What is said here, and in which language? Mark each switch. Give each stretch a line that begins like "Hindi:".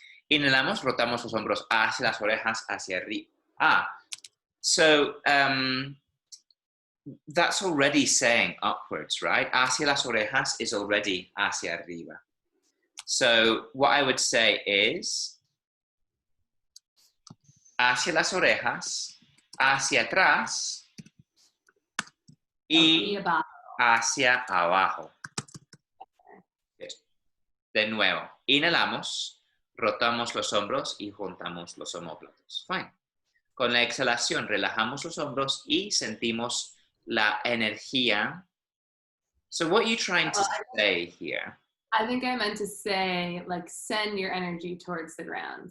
Spanish: Inhalamos, rotamos los hombros hacia las orejas, hacia arriba.
English: So that's already saying upwards, right?
Spanish: Hacia las orejas
English: is already
Spanish: hacia arriba.
English: So what I would say is
Spanish: hacia las orejas, hacia atrás y hacia abajo. De nuevo, inhalamos, rotamos los hombros y juntamos los omóplatos.
English: Fine.
Spanish: Con la exhalación relajamos los hombros y sentimos la energía.
English: So what are you trying to say here? I think I meant to say, like, send your energy towards the ground.